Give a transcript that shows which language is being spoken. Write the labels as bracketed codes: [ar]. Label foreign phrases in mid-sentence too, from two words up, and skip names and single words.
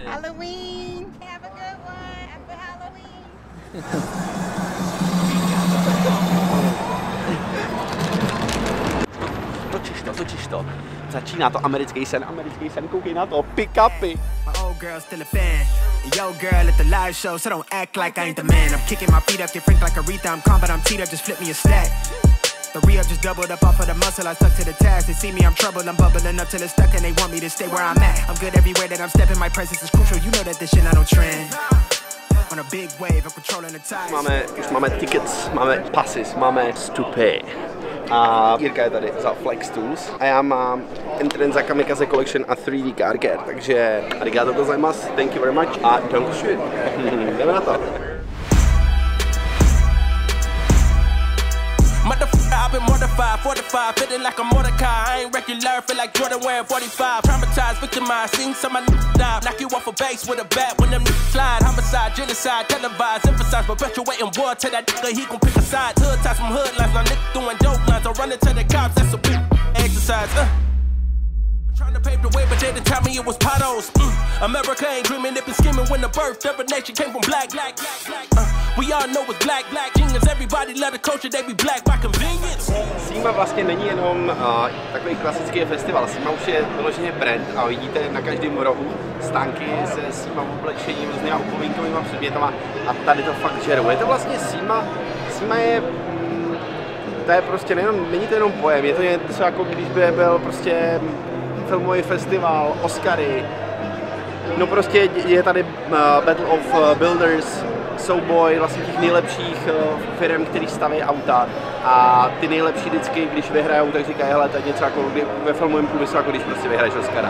[en] Halloween! Have a good one! Happy Halloween! [cs] Točiš to. Začíná to americký sen, koukej na to, pick-upy. [en] My old girl still a fan. Yo girl at the live show, so don't act like I ain't the man. I'm kicking my feet up, get frank like Aretha. I'm calm, but I'm teed up, just flip me a stack. The re-up just doubled up off of the muscle, I stuck to the task. They see me, I'm trouble, I'm bubbling up till it's stuck and they want me to stay where I'm at. I'm good everywhere that I'm stepping, my presence is crucial, you know that this shit not on trend. On a big wave, I'm controlling the tide. [cs] Už máme tickets, máme passes, máme vstupy. A Jirka je tady za Flex Tools a já mám entrance za Kamikaze Collection a 3D Car Care, takže [ja] arigato gozaimasu, [en] thank you very much [cs] a dankeschön. Jdeme na to. [en] Motherfucker, I've been mortified, fortified, feeling like a Mordecai. I ain't regular, feel like Jordan wearing 45. Traumatized, victimized, seen some of my die. Knock you off a base with a bat when them niggas slide. Homicide, genocide, televised, emphasize, perpetuating war. Tell that nigga he gon' pick a side. Hood ties from hood lines, my nigga doing dope lines. I'm running to the cops, that's a big exercise. Trying to pave the way, but they didn't tell me it was potholes. America ain't dreaming, they been scheming when the birth of a nation came from black. We all know it's black. Genius, everybody love the culture, they be black by convenience. [cs] SEMA vlastně není jenom takový klasický festival, SEMA už je vyloženě brand a vidíte na každém rohu stánky se SEMA oblečením, různýma upomínkovými předmětama a tady to fakt žerou. Je to vlastně SEMA je, to je prostě není to jenom pojem, je to něco jako když by byl prostě filmový festival, Oscary, no prostě je tady Battle of Builders, souboj vlastně těch nejlepších firm, který staví auta a ty nejlepší vždycky, když vyhrajou, tak říkají, hele, to je něco jako ve filmovém průmyslu, jako když prostě vyhraješ Oscara.